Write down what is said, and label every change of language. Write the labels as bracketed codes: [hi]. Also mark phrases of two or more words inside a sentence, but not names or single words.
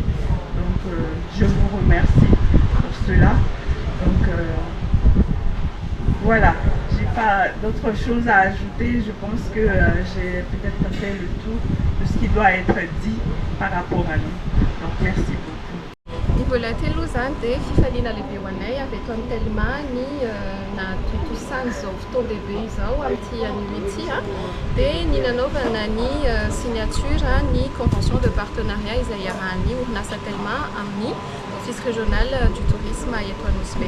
[fr] Donc je vous remercie pour cela. Donc voilà, j'ai pas d'autres choses à ajouter. Je pense que j'ai peut-être fait le tour de ce qui doit être dit par rapport à nous. Donc merci beaucoup. [mg] Ny vola telo zany dia fifaliana lehibe ho anay avy eto amin'ny Telma ny natontosan' izao fotoan-dehibe izao amin'ity anio ity dia ny nanaovana ny signature ny [fr] convention de partenariat [mg] izay iarahan'ny orinasa Telma amin'ny office régional du tourisme eto à Nosibé.